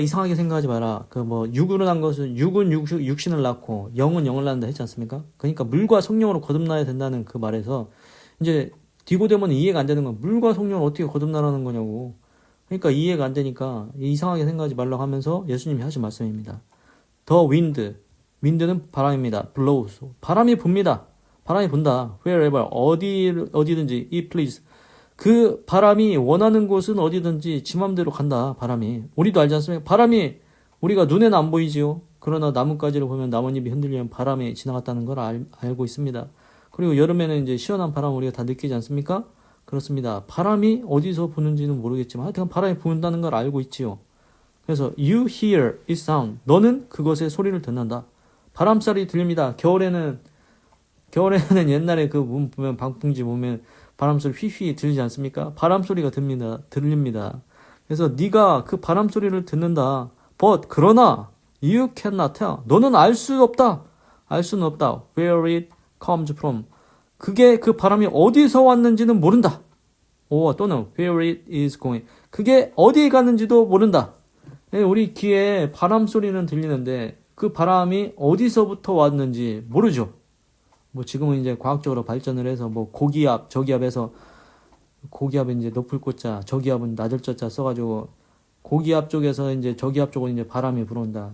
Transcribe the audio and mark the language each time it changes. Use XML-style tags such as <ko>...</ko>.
<ko>이상하게 생각하지 마라. 그 뭐 육으로 난 것은 육은 육신을 낳고 영은 영을 낳는다 했지 않습니까? 그러니까 물과 성령으로 거듭나야 된다는 그 말에서 이제 디고데모는 이해가 안 되는 건 물과 성령을 어떻게 거듭나라는 거냐고. 그러니까 이해가 안 되니까 이상하게 생각하지 말라고 하면서 예수님이 하신 말씀입니다.</ko> <en>The wind, wind는</en> <ko>바람입니다. blows, 바람이 붑니다. 바람이 분다.</ko> <en>wherever,</en> <ko>어디든지,</ko> <en>it please.</en> <ko>그 바람이 원하는 곳은 어디든지 지 맘대로 간다. 바람이. 우리도 알지 않습니까? 바람이 우리가 눈에는 안 보이지요. 그러나 나뭇가지를 보면 나뭇잎이 흔들리면 바람이 지나갔다는 걸 알고 있습니다. 그리고 여름에는 이제 시원한 바람을 우리가 다 느끼지 않습니까? 그렇습니다. 바람이 어디서 부는지는 모르겠지만 하여튼 바람이 부는다는 걸 알고 있지요. 그래서</ko> <en>you hear its sound.</en> <ko>너는 그것의 소리를 듣는다. 바람소리 들립니다. 겨울에는 옛날에 그 보면 방풍지 보면 바람소리 휘휘 들리지 않습니까? 바람소리가 들립니다. 그래서 네가 그 바람소리를 듣는다.</ko> <en>But</en> <ko>그러나</ko> <en>you cannot tell.</en> <ko>너는 알 수는 없다.</ko> <en>Where it comes from.</en> <ko>그게 그 바람이 어디서 왔는지는 모른다. 또는</ko> <en>where it is going.</en> <ko>그게 어디에 가는지도 모른다. 우리 귀에 바람 소리는 들리는데 그 바람이 어디서부터 왔는지 모르죠. 뭐 지금은 이제 과학적으로 발전을 해서 뭐 고기압, 저기압에서 고기압은 이제 높을 꽃자, 저기압은 낮을 젖자 써가지고 고기압 쪽에서 이제 저기압 쪽으로 이제 바람이 불어온다.</ko>